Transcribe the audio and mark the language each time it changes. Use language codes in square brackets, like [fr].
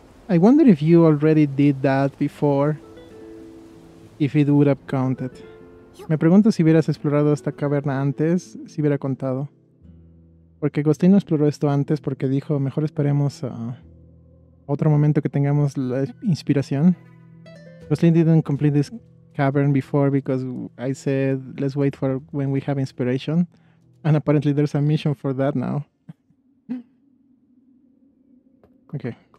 [en] I wonder if you already did that before, if it would have counted. [es] Me pregunto si hubieras explorado esta caverna antes, si hubiera contado. Porque Glostlyn no exploró esto antes porque dijo, mejor esperemos a otro momento que tengamos la inspiración. [en] Glostlyn didn't complete this cavern before because I said, let's wait for when we have inspiration. And apparently there's a mission for that now. Okay.